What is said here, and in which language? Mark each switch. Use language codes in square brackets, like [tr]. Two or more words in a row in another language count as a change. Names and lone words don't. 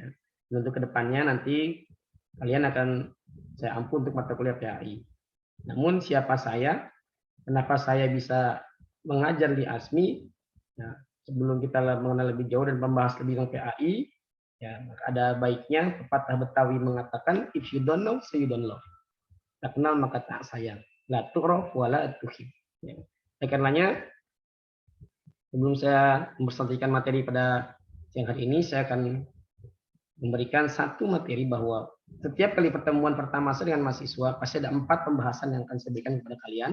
[id] Dan untuk kedepannya nanti kalian akan saya ampu untuk mata kuliah PAI. Namun siapa saya? Kenapa saya bisa mengajar di ASMI? Nah, sebelum kita mengenal lebih jauh dan membahas lebih tentang PAI, ya ada baiknya pepatah Betawi mengatakan [en] if you don't know, so you don't love. [id] Tak kenal maka tak sayang. [ar] لا تعرف ولا تحب. [id] Ya. Karenanya sebelum saya mempresentasikan materi pada siang hari ini, saya akan memberikan satu materi bahwa setiap kali pertemuan pertama saya dengan mahasiswa pasti ada 4 pembahasan yang akan saya berikan kepada kalian.